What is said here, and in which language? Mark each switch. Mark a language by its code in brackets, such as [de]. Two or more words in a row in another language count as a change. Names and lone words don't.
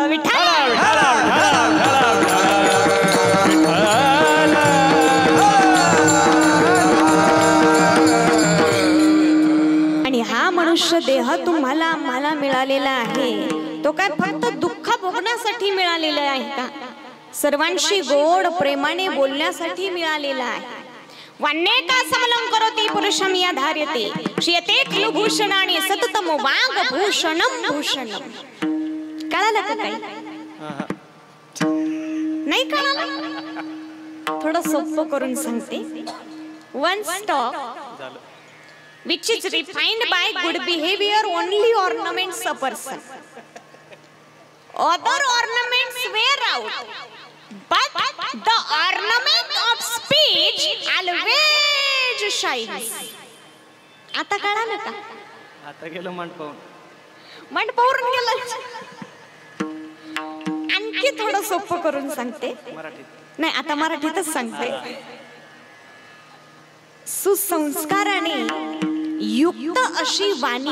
[mr] आणि हा मनुष्य देह तुम्हाला आम्हाला मिळालेला आहे तो काय फक्त दुःख भोगण्यासाठी मिळालेला आहे का? सर्वांशी गोड प्रेमाने बोलण्यासाठी मिळालेला आहे. [sa] वन्नेका समलं करोति पुरुषं या धार्यते श्रियते खलु भूषणानि सततम वाग भूषणम भूषणम. [mr] कळालं का काही? नाही कळालं? थोडं सोपं करून सांगते. [en] One stock which is refined by good behavior only ornaments a person. Other ornaments wear out, but the ornament of speech always shines. [mr] आता कळालं का? आता गेलो मंडपावून. मंडपावरून गेलं. आणखी थोडं सोपं करून सांगते. मराठीत नाही आता मराठीतच सांगते. सुसंस्काराने युक्त अशी वाणी.